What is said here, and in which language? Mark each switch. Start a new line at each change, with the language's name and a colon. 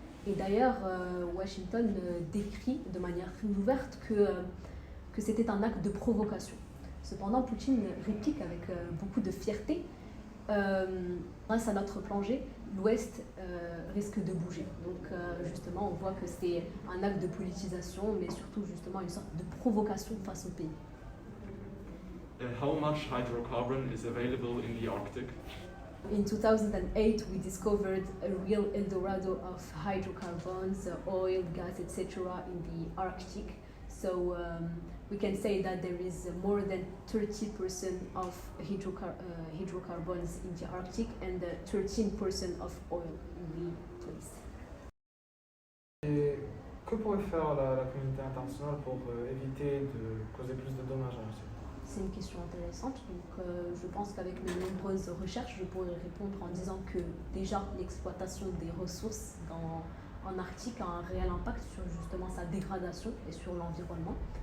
French: Et d'ailleurs, Washington décrit de manière plus ouverte que c'était un acte de provocation. Cependant, Poutine réplique avec beaucoup de fierté. Grâce à notre plongée, l'Ouest risque de bouger. Donc justement, on voit que c'est un acte de politisation, mais surtout justement une sorte de provocation face au pays.
English: How much hydrocarbon is available in the Arctic? In 2008, we discovered a real Eldorado of hydrocarbons, oil, gas, etc. in the Arctic. So we can say that there is more than 30% of hydrocarbons in the Arctic and 13% of oil in the place.
French: Et que pourrait faire la communauté internationale pour éviter de causer plus de dommages à la Russie? C'est une question intéressante. Donc, je pense qu'avec mes nombreuses recherches, je pourrais répondre en disant que déjà l'exploitation des ressources en Arctique a un réel impact sur justement sa dégradation et sur l'environnement.